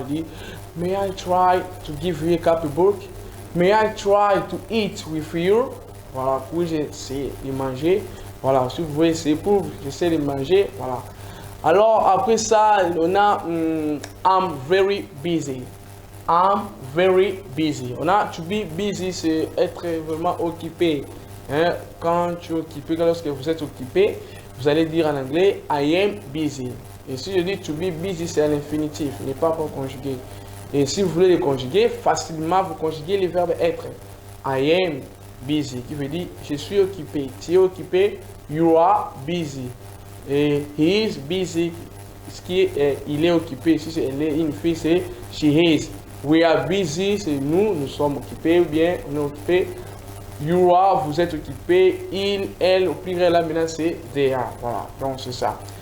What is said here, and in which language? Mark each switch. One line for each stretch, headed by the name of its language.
French: Il dit,
English: may I try to give you a copybook? May I try to eat with you?
French: Voilà, puis j'essaie de manger. Voilà, si vous voulez essayer pour, j'essaie de manger. Voilà. Alors, après ça, on a
English: I'm very busy. I'm very busy.
French: On a
English: to be busy,
French: c'est être vraiment occupé. Quand tu es occupé, lorsque vous êtes occupé, vous allez dire en anglais
English: I am busy.
French: Et si je dis
English: to be busy,
French: c'est à l'infinitif, il n'est pas encore conjugué. Et si vous voulez le conjuguer, facilement vous conjuguez le verbe être.
English: I am busy,
French: qui veut dire je suis occupé. Tu es occupé,
English: you are busy.
French: Et
English: he is busy,
French: ce qui est il est occupé. Si c'est elle est une fille, c'est
English: she is. We are busy,
French: c'est nous sommes occupés, ou bien on est occupé.
English: You are,
French: vous êtes occupé. Il, elle, au pluriel là maintenant c'est
English: they are.
French: Voilà, donc c'est ça.